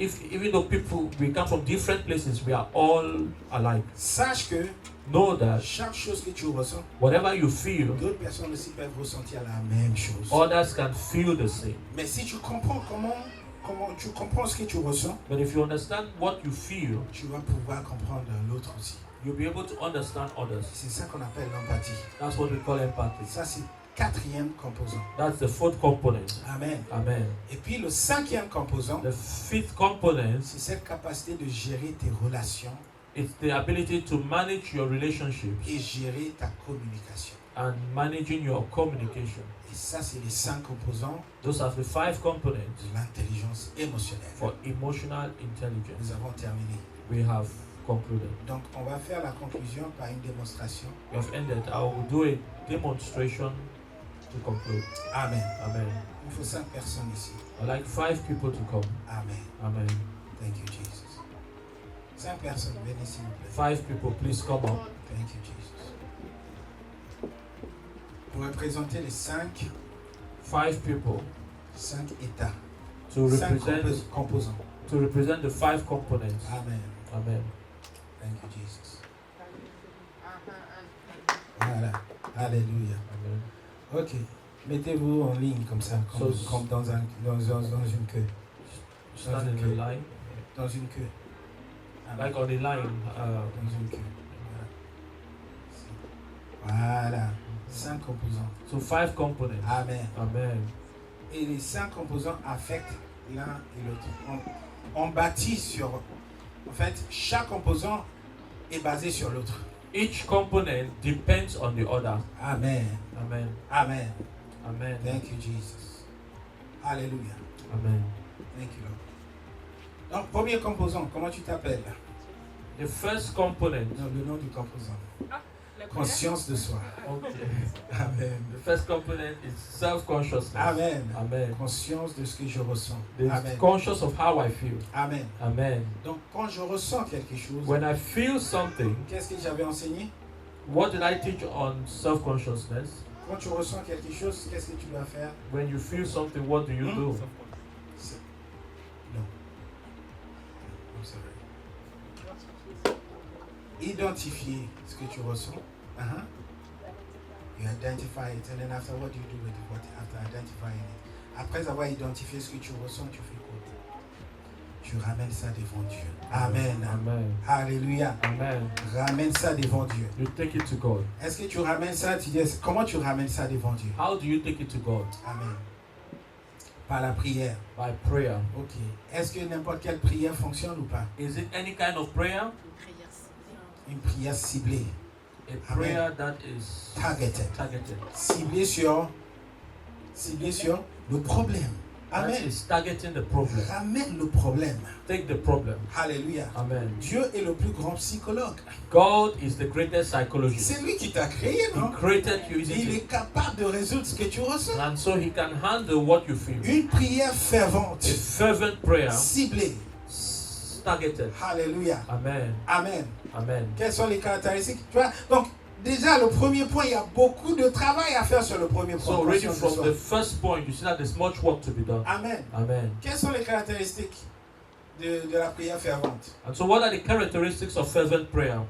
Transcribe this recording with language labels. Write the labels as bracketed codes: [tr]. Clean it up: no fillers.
[en] Even though we come from different places, we are all alike. [fr] Sache que [en] Know that [fr] chaque chose que tu ressens, [en] whatever you feel, [fr] d'autres personnes aussi peuvent ressentir la même chose. [en] others can feel the same. [fr] Mais si tu comprends comment tu comprends ce que tu ressens, [en] But if you understand what you feel, [fr] tu vas pouvoir comprendre l'autre aussi. [en] you'll be able to understand others. [fr] C'est ça qu'on appelle l'empathie. [en] That's what we call empathy. [fr] Ça, c'est quatrième composant. [en] That's the fourth component. Amen. Amen. [fr] Et puis le cinquième composant, [en] The fifth component [fr] c'est cette capacité de gérer tes relations [en] is the ability to manage your relationships [fr] et gérer ta communication. [en] and managing your communication. [fr] Et ça, c'est les 5 composants [en] Those are the 5 components [fr] de l'intelligence émotionnelle. [en] for emotional intelligence. [fr] Nous avons terminé. [en] We have concluded. [fr] Donc, on va faire la conclusion par une démonstration. [en] We have ended. I will do a demonstration to conclude. Amen. Amen. [fr] Il faut 5 personnes ici. [en] I'd like 5 people to come. Amen. Amen. Thank you, Jesus. [fr] 5 personnes, venez s'il vous plaît. [en] 5 people, please come up. Thank you, Jesus. [fr] Pour représenter les 5 [en] 5 people [fr] états, [en] to 5 represent [fr] composants. [en] the 5 components. Amen. Amen. Thank you, Jesus. [fr] Voilà. Alléluia. Amen. Ok. Mettez-vous en ligne comme ça, comme dans une queue. [en] Stand in a line, [fr] Dans une queue. Amen. [en] like on a line. [fr] Dans une queue. Voilà. 5 composants. [en] So 5 components. Amen. Amen. [fr] Et les 5 composants affectent l'un et l'autre. On bâtit sur... En fait, chaque composant est basé sur l'autre. [en] Each component depends on the other. Amen. Amen. Amen. Amen. Thank you, Jesus. Alléluia. Amen. Thank you, Lord. [fr] Donc, premier composant, comment tu t'appelles? [en] The first component. [fr] Non, le nom du composant. Conscience de soi. Okay. Amen. [en] The first component is self-consciousness. Amen. Amen. [fr] Conscience de ce que je ressens. [en] The Amen. conscious of how I feel. Amen. Amen. [fr] Donc, quand je ressens quelque chose, [en] When I feel something, [fr] qu'est-ce que j'avais enseigné? [en] what did I teach on self-consciousness? [fr] Quand tu ressens quelque chose, qu'est-ce que tu dois faire? [en] When you feel something, what do you do? [fr] C'est- Non. [en] I'm sorry. [fr] Identifier ce que tu ressens. Uh-huh. [en] You identify it, and then after, what do you do with it? After identifying it? [fr] Après avoir identifié ce que tu ressens, tu fais quoi? Tu ramènes ça devant Dieu. Amen. Amen. Alléluia. Amen. Ramène ça devant Dieu. [en] You take it to God. [fr] Est-ce que tu ramènes ça? Tu dis, comment tu ramènes ça devant Dieu? [en] How do you take it to God? [fr] Amen. Par la prière. [en] By prayer. Ok. [fr] Est-ce que n'importe quelle prière fonctionne ou pas? [en] Is it any kind of prayer? [fr] Une prière ciblée. [en] A prayer that is Targeted. targeted. [fr] Ciblée sur le problème. [en] That Amen. is targeting the problem. [fr] Ramène le problème. [en] Take the problem. Alléluia. Amen. [fr] Dieu est le plus grand psychologue. [en] God is the greatest psychologist. [fr] C'est lui qui t'a créé, [en] He [fr] non? [en] created you, isn't [fr] Il [en] he? [fr] est capable de résoudre ce que tu ressens. [en] And so he can handle what you feel. [fr] Une prière fervente, [en] A fervent prayer, [fr] ciblée. [en] targeted. Alléluia. Amen. Amen. Amen. [fr] Quelles sont les caractéristiques? Tu vois? Donc, déjà, le premier point, il y a beaucoup de travail à faire sur le premier point. [en] So already [fr] Conscience de [en] from [fr] soi. [en] the first point, you see that there's much work to be done. Amen. Amen. [fr] Quelles sont les caractéristiques de la prière fervente? [en] And so what are the characteristics of fervent prayer?